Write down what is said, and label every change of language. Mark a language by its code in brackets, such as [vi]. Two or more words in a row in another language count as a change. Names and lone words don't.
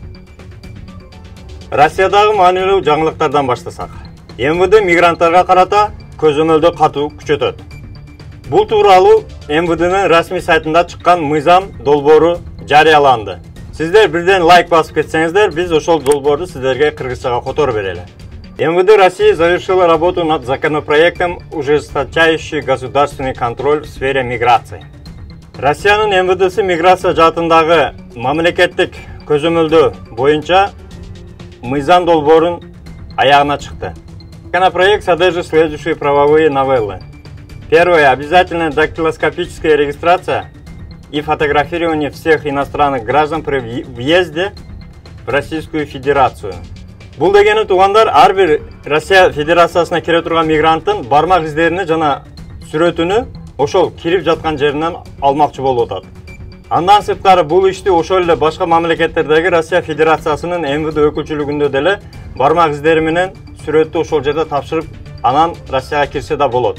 [ky] Россиядагы маанилүү жаңылыктардан баштасак. МВД мигранттарга карата көзөмөлдү катуу күчөтөт. Бул тууралуу МВДнын расмий сайтында чыккан мыйзам долбоору жарыяланды. Сиздер бирден лайк басып кетсеңиздер, биз ошол долбоорду сиздерге кыргызчага которуп берели. [ru] МВД России завершила работу над законопроектом, ужесточающий государственный контроль в сфере миграции. [ky] Россиянын МВДси миграция жаатындагы мамлекеттик көзөмөлдөө боюнча мыйзам долбоорун аягына чыкты. [ru] Законопроект содержит следующие правовые новеллы. Первое. Обязательная дактилоскопическая регистрация и фотографирование всех иностранных граждан при въезде в Российскую Федерацию. [ky] Бул дегени туугандар, ар бир Россия Федерациясына кире турган мигранттын бармак издерини жана сүрөтүнү ошол кирип жаткан жеринен алмакчы болуп атат. Андан сырткары бул ишти ошол эле башка мамлекеттердеги Россия Федерациясынын МВД өкүлчүлүгүндө деле бармак издери менен сүрөттү ошол жерде тапшырып, анан Россияга кирсе да болот.